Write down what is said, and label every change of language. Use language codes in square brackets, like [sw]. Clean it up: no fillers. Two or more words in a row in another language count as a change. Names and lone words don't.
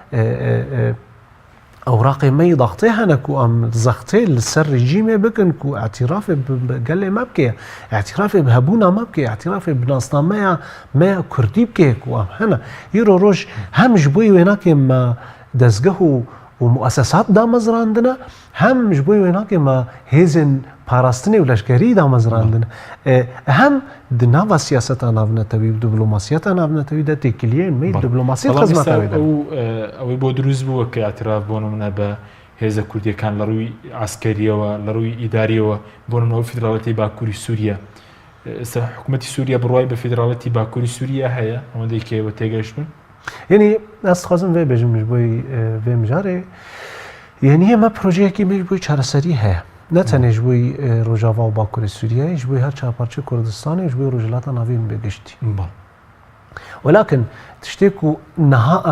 [ku] ewraqê me yê daxtê hene ku em zextê li ser rejîmê bikin ku etirafê bi gelê me bike etirafê bi hebûna me bike etirafê bi nasnameya me ya Kurdî bike ku em hene îro roj hem ji bo wênakê me dezgeh û muessesat damezrandine hem ji bo wênakê me hêzên parastinê û leşkerî damezrandine hem di nava siyaseta navnetewî diplomasiyeta navnetewî de têkiliyên me diplomasî xizmeta wê de [ckb] ئەوەی بۆ دروست بووە کە ئاعتراف بۆ نمونە بە هێزە کوردیەکان لە ڕووی عسکەریەوە لە ڕووی ئیداریەوە بۆ نمونەوە فیدراڵەتی باکووری سووریا حکوومەتی سووریا بڕوای بە فیدراڵەتی باکووری سووریا هەیە ئەوەندەی کێوە تێگەشتن [ku] یعنی ez dixwazim vê bêjim ji bo vê mijarê yanî me projeyekî me ji bo çareserî heye ne tenê ji bo Rojava û Bakurê Sûriyeyê ji bo her çarparçe Kurdistanê ji bo rojhilata navîn bêgiştî welakin tiştê ku niha em